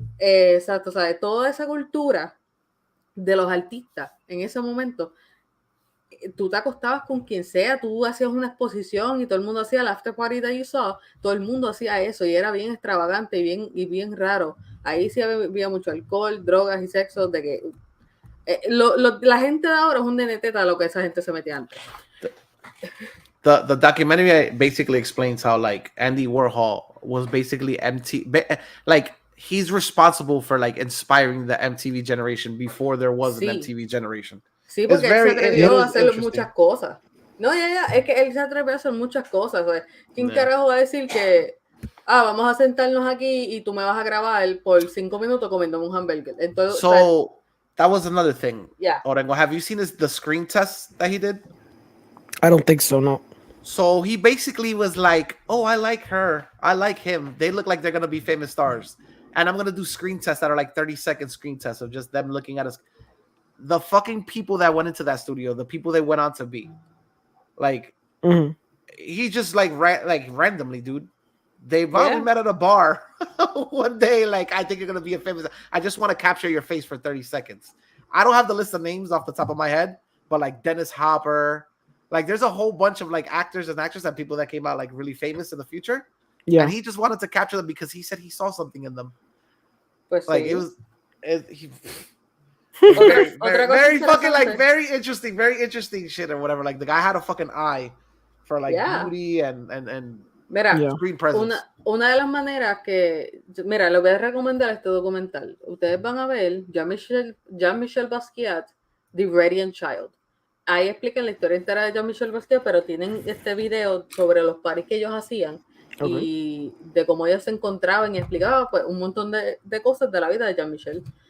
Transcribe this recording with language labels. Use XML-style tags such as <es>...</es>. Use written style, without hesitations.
<es>Exacto, o sea, toda esa cultura de los artistas en ese momento, tú te acostabas con quien sea, tú hacías una exposición y todo el mundo hacía el after party</es> <en>that you saw,</en> <es>todo el mundo hacía eso y era bien extravagante y bien raro. Ahí sí había mucho alcohol, drogas y sexo, de que la gente de ahora es un deneteta lo que esa gente se metía antes.</es> <en>The documentary basically explains how like Andy Warhol was basically like he's responsible for like inspiring the MTV generation before there was an MTV generation.</en> <es>Sí, porque él se atrevió a hacer muchas cosas. No, es que él se atrevió a hacer muchas cosas. O sea, ¿quién carajo va a decir que vamos a sentarnos aquí y tú me vas a grabar por 5 minutos comiéndome un hamburger? Entonces,</es> <en>that was another thing. Yeah. Orengo, have you seen the screen test that he did? I don't think so, no. So he basically was like, oh, I like her. I like him. They look like they're going to be famous stars. And I'm going to do screen tests that are like 30-second screen tests of just them looking at us. The fucking people that went into that studio, the people they went on to be. Like, he just like randomly, dude. They probably met at a bar one day. Like, I think you're going to be a famous. I just want to capture your face for 30 seconds. I don't have the list of names off the top of my head, but like Dennis Hopper. Like, there's a whole bunch of like actors and actresses and people that came out like really famous in the future. Yeah. And he just wanted to capture them because he said he saw something in them.</en> <es>Pues</es> <en>like,</en> <es>sí.</es> <en>Very fucking like very interesting shit or whatever. Like the guy had a fucking eye for like beauty and</en> <es>Mira,</es> <en>Yeah. screen presence.</en> <es>una de las maneras que, mira, les voy a recomendar este documental. Ustedes van a ver Jean-Michel Basquiat, The Radiant Child. Ahí explican la historia entera de Jean-Michel Basquiat, pero tienen este video sobre los paris que ellos hacían y de cómo ellos se encontraban y explicaba pues, un montón de cosas de la vida de Jean-Michel.</es>